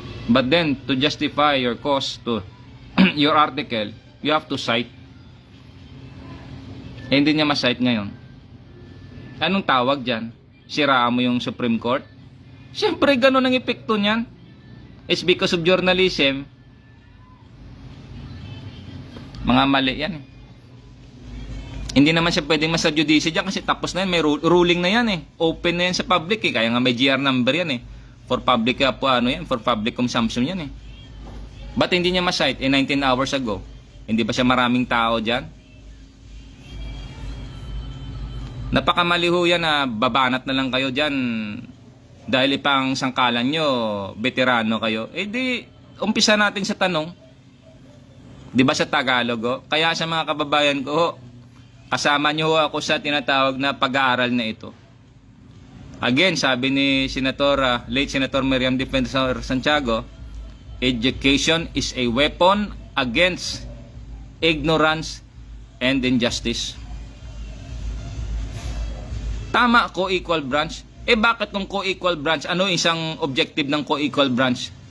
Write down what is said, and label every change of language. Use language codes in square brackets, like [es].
[en] But then, to justify your cause to your article, you have to cite. [tl] Hindi niya ma-cite ngayon. Anong tawag dyan? Siraan mo yung Supreme Court? Siyempre, ganun ang epekto niyan. [en] It's because of journalism. [tl] Mga mali yan Hindi naman siya pwedeng masa-judice dyan kasi tapos na yan. May ruling na yan Open na yan sa public Kaya nga may GR number yan [en] For public for public consumption [tl] yan But hindi niya ma-cite 19 hours ago. Hindi ba siya maraming tao dyan? Napakamaliho yan na babanat na lang kayo dyan dahil ipang sangkalan nyo, veterano kayo. Di, umpisa natin sa tanong. Di ba sa Tagalog Kaya sa mga kababayan ko kasama nyo ako sa tinatawag na pag-aaral na ito. [en] Again, [tl] sabi ni [en] late Senator Miriam Defensor Santiago, education is a weapon against ignorance and injustice. [tl] Tama, co-equal branch. Bakit ng co-equal branch? Ano isang objective ng co-equal branch?